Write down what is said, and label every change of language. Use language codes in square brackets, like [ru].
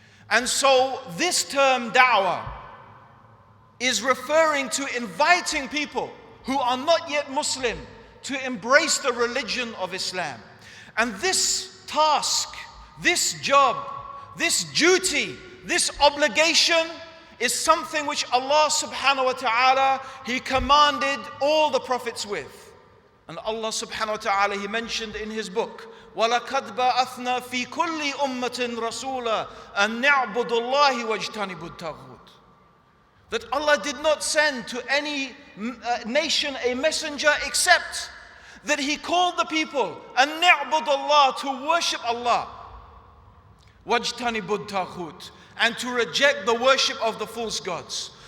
[en] And so this term da'wah is referring to inviting people who are not yet Muslim to embrace the religion of Islam. And this task, this job, this duty, this obligation is something which Allah subhanahu wa ta'ala, He commanded all the prophets with. And Allah subhanahu wa ta'ala, He mentioned in His book, [ar] وَلَقَدْ بَعَثْنَا فِي كُلِّ أُمَّةٍ رَسُولًا أَنْ نَعْبُدُ اللَّهِ وَاجْتَنِبُ الطَّاغُوتِ. [en] That Allah did not send to any nation a messenger except that He called the people [ar] أَنْ نَعْبُدُ اللَّهِ, [en] to worship Allah, [ar] وَاجْتَنِبُ الطَّاغُوتِ, [en] and to reject the worship of the false gods.